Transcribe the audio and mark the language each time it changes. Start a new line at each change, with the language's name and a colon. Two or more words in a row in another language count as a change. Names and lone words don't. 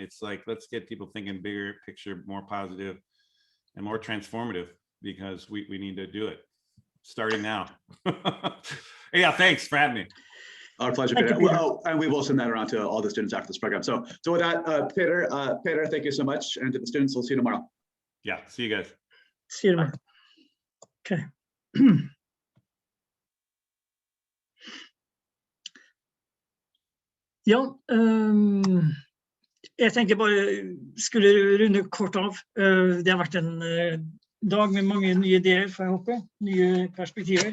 English: It's like, let's get people thinking bigger picture, more positive and more transformative, because we need to do it starting now. Yeah, thanks for having me. Our pleasure, Peter. Well, and we will send that around to all the students after this program. So with that, Peter, thank you so much. And to the students, we'll see you tomorrow. Yeah, see you guys. See you tomorrow. Okay.
Norwegian: Ja, jeg tenker bare skulle runde kort av. Det har vært en dag med mange nye ideer, får jeg håpe, nye perspektiver.